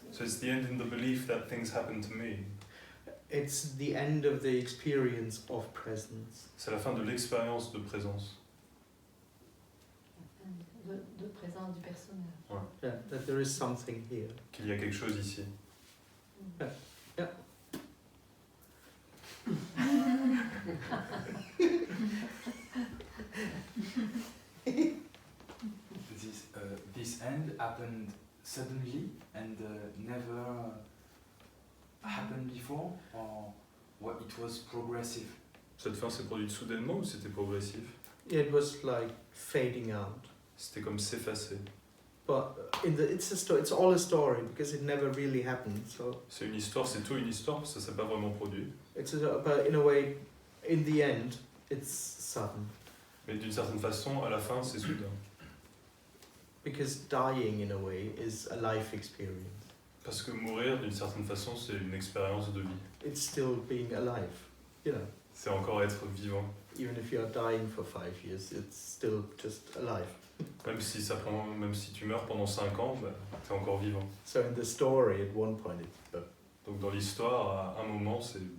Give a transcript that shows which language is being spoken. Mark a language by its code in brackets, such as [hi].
[en] So it's the end in the belief that things happen to me. It's the end of the experience of presence. [fr] C'est la fin de l'expérience de présence. La fin de présence du personnage. Ouais. [en] Yeah, that there is something here. [fr] Qu'il y a quelque chose ici. [en] Yeah. This end happened suddenly and never happened before, or what, it was progressive? [fr] Cette fin s'est produite soudainement ou c'était progressif? [en] It was like fading out. [fr] C'était comme s'effacer. [en] But it's all a story because it never really happened. So [fr] C'est une histoire, c'est tout une histoire, ça s'est pas vraiment produit. [en] but in a way, in the end, it's sudden. [fr] Mais d'une certaine façon, à la fin, c'est soudain. [en] Because dying, in a way, is a life experience. [fr] Parce que mourir, d'une certaine façon, c'est une expérience de vie. [en] It's still being alive, you know. [fr] C'est encore être vivant. [en] Even if you are dying for 5 years, it's still just alive. [fr] Même si tu meurs pendant 5 ans, bah, t'es encore vivant. [en] So in the story, at one point, it's [fr] Donc dans l'histoire, à un moment, c'est...